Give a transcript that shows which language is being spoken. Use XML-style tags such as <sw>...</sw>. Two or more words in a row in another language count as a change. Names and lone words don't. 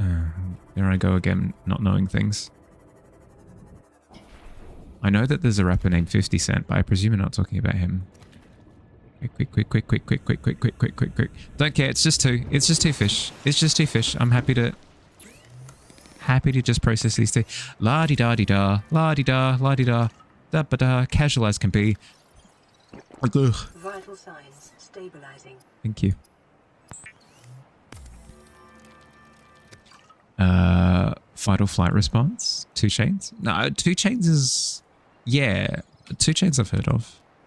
<en>there I go again, not knowing things. I know that there's a rapper named 50 Cent, but I presume you're not talking about him. Quick. Don't care, it's just 2. It's just 2 fish. It's just 2 fish. I'm happy to just process these 2. La-di-da-di-da, la-di-da, la-di-da, da-ba-da, casual as can be. Vital signs stabilizing. Thank you. Vital flight response. 2 chains? No, 2 chains is... Yeah, 2 chains I've heard of.</en>